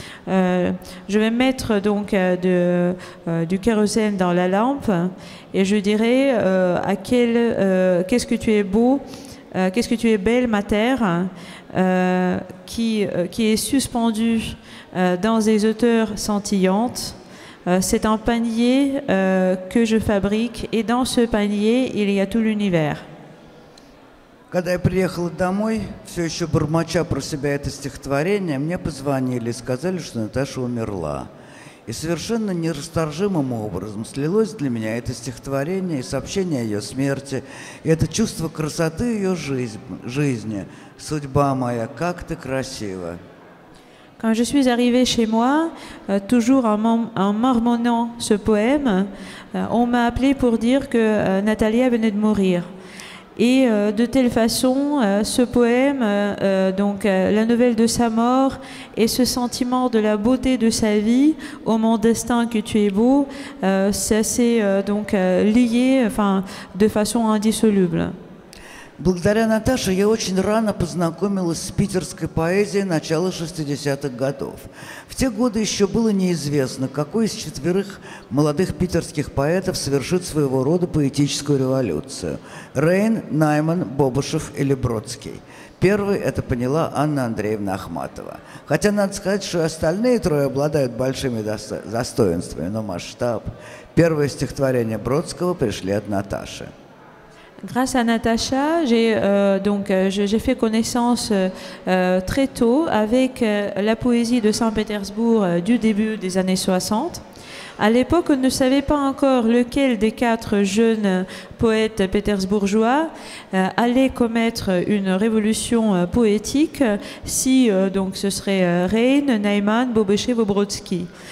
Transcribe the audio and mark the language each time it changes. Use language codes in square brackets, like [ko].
[fr] Je vais mettre donc du kérosène dans la lampe et je dirais qu'est-ce que tu es beau, qu'est-ce que tu es belle, ma terre, qui est suspendue dans des hauteurs scintillantes. C'est un panier que je fabrique, et dans ce panier, il y a tout l'univers. [ru] Когда я приехал домой, все еще бормоча про себя это стихотворение, мне позвонили и сказали, что Наташа умерла. И совершенно нерасторжимым образом слилось для меня это стихотворение и сообщение о ее смерти, и это чувство красоты ее жизни. Судьба моя, как ты красива. [fr] Quand je suis arrivée chez moi, toujours en marmonnant ce poème, on m'a appelé pour dire que Natalia venait de mourir. Et de telle façon, ce poème, la nouvelle de sa mort et ce sentiment de la beauté de sa vie, ô mon destin que tu es beau, ça s'est lié, de façon indissoluble. [ru] Благодаря Наташе я очень рано познакомилась с питерской поэзией начала 60-х годов. В те годы еще было неизвестно, какой из 4 молодых питерских поэтов совершит своего рода поэтическую революцию. Рейн, Найман, Бобышев или Бродский. Первой это поняла Анна Андреевна Ахматова. Хотя надо сказать, что и остальные 3 обладают большими достоинствами, но масштаб. Первые стихотворения Бродского пришли от Наташи. [fr] Grâce à Natacha, j'ai fait connaissance très tôt avec la poésie de Saint-Pétersbourg du début des années 60. À l'époque, on ne savait pas encore lequel des 4 jeunes poètes pétersbourgeois allait commettre une révolution poétique, si ce serait Rein, Naiman, Bobechev ou Brodsky.